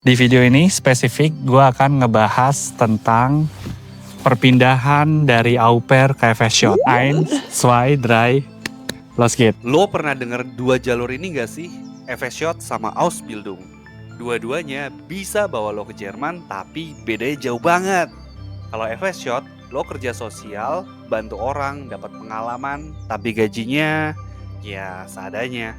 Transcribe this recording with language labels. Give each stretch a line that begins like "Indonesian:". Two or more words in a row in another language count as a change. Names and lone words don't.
Indonesian: Di video ini spesifik gue akan ngebahas tentang perpindahan dari au pair ke FS-Shot.
German: 1, 2, 3, los geht's.
Indonesian: Lo pernah denger dua jalur ini gak sih? FS-Shot sama Ausbildung. Dua-duanya bisa bawa lo ke Jerman, tapi bedanya jauh banget. Kalau FS-Shot, lo kerja sosial, bantu orang, dapat pengalaman, tapi gajinya ya seadanya.